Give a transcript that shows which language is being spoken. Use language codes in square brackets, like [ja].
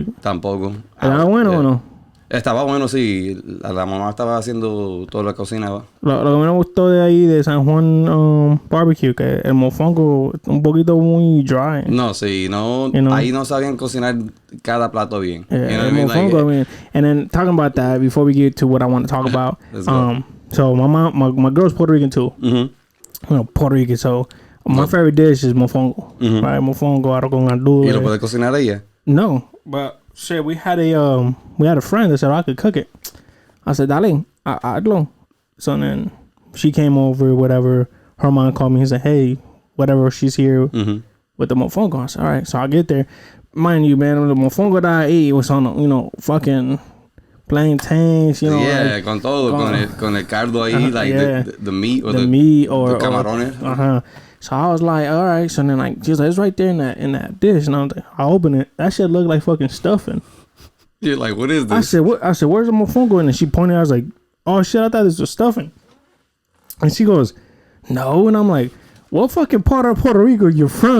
[es] tampoco. ¿Era bueno o no? Estaba bueno, sí. La mamá estaba haciendo toda la cocina. Lo que me gustó de ahí, de San Juan Barbecue, que el mofongo un poquito muy dry. No, sí. No, ahí no sabían cocinar cada plato bien. [en] Yeah, you know what I mean? Mofongo, and then talking about that, before we get to what I want to talk about, so my girl's Puerto Rican too. Mm-hmm. Puerto Rican, so my favorite dish is mofongo. Mm-hmm. Right, mofongo, arroz con gandules. [es] ¿Y lo puede cocinar ella? [en] No, but shit, we had a friend that said I could cook it. I said, [es] "Dale, hazlo." [en] So then she came over, whatever. Her mom called me. He said, "Hey, whatever, she's here with the mofongo." I said, "All right." So I get there. Mind you, man, the mofongo that I ate was on, fucking plantains, Yeah, like, [es] con todo, con el caldo ahí, like [en] yeah. the meat or the meat or the camarones. So I was like, all right. So then, like, she was like, it's right there in that dish. And I was like, I open it. That shit looked like fucking stuffing. You're like, what is this? I said, what? I said, where's the mofongo? And then she pointed. I was like, oh shit, I thought this was stuffing. And she goes, no. And I'm like, what fucking part of Puerto Rico you're from?